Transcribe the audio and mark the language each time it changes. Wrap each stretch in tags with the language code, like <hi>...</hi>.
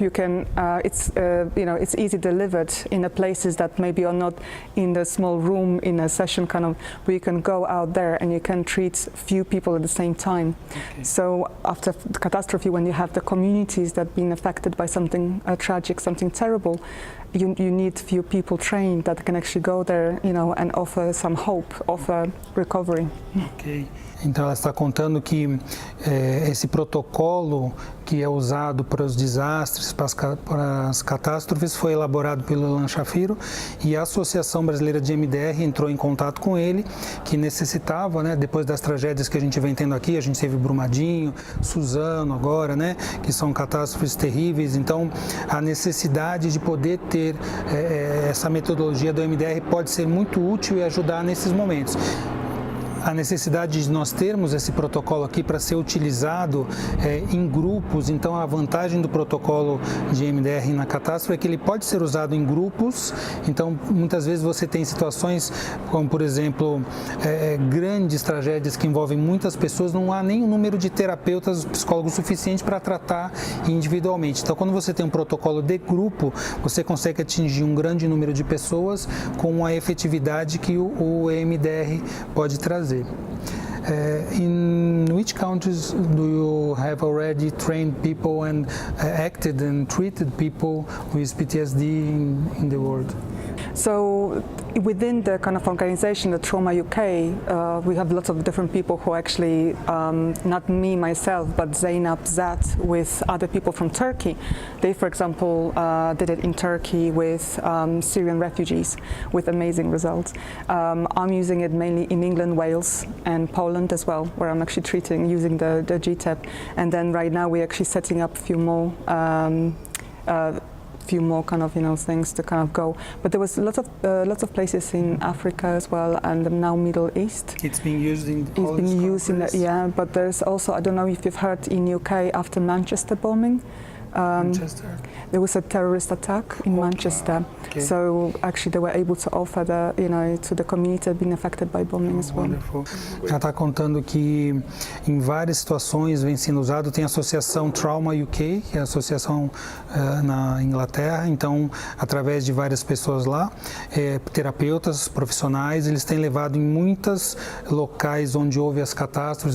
<en>You can, it's easy delivered in the places that maybe are not in the small room in a session kind of, where you can go out there and you can treat few people at the same time. Okay. So after the catastrophe, when you have the communities that have been affected by something tragic, something terrible, you need few people trained that can actually go there, and offer some hope, offer recovery. Okay.</en> <pt>Então ela está contando que esse protocolo que é usado para os desastres, para as catástrofes, foi elaborado pelo Ilan Shapiro e a Associação Brasileira de MDR entrou em contato com ele, que necessitava, né, depois das tragédias que a gente vem tendo aqui, a gente teve Brumadinho, Suzano agora, né, que são catástrofes terríveis, então a necessidade de poder ter essa metodologia do MDR pode ser muito útil e ajudar nesses momentos. A necessidade de nós termos esse protocolo aqui para ser utilizado em grupos, então a vantagem do protocolo de MDR na catástrofe é que ele pode ser usado em grupos, então muitas vezes você tem situações como, por exemplo, grandes tragédias que envolvem muitas pessoas, não há nem um número de terapeutas, psicólogos suficiente para tratar individualmente. Então quando você tem um protocolo de grupo, você consegue atingir um grande número de pessoas com a efetividade que o EMDR pode trazer.</pt> <en>In which countries do you have already trained people and acted and treated people with PTSD in the world? So within the kind of organization, the Trauma UK, we have lots of different people who actually, not me myself, but Zeynep Zat with other people from Turkey. They, for example, did it in Turkey with Syrian refugees with amazing results. I'm using it mainly in England, Wales, and Poland as well, where I'm actually treating using the GTEP. And then right now we're actually setting up a few more kind of things to kind of go, but there was lots of places in Africa as well, and now Middle East. It's being used in all It's being used in yeah, but there's also, I don't know if you've heard, in UK after Manchester bombing. Manchester. There was a terrorist attack in Manchester, so actually they were able to offer to the community being affected by bombing as well. Wonderful.</en> <pt>Ela está contando que em várias situações vem sendo usado. Tem a associação Trauma UK, que é a associação na Inglaterra. Então, através de várias pessoas lá, terapeutas profissionais, eles têm levado em muitos locais onde houve as catástrofes.</pt>